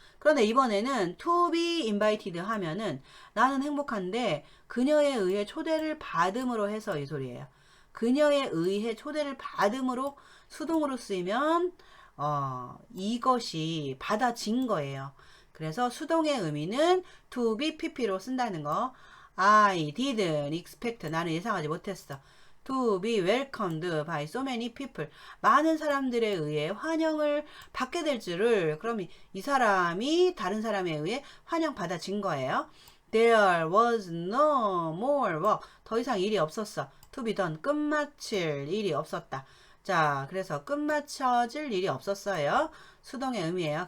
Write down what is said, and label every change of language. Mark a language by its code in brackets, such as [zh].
[ko] 그런데 이번에는 [en] to be invited [ko] 하면은 나는 행복한데 그녀에 의해 초대를 받음으로 해서 이 소리예요. 그녀에 의해 초대를 받음으로 수동으로 쓰이면 이것이 받아진 거예요. 그래서 수동의 의미는 to be pp로 쓴다는 거. [en] I didn't expect. [ko] 나는 예상하지 못했어. [en] To be welcomed by so many people. [ko] 많은 사람들에 의해 환영을 받게 될 줄을. 그럼 이 사람이 다른 사람에 의해 환영받아진 거예요. [en] There was no more work. [ko] 더 이상 일이 없었어. [en] To be done. [ko] 끝마칠 일이 없었다. 자, 그래서 끝마쳐질 일이 없었어요. 수동의 의미예요.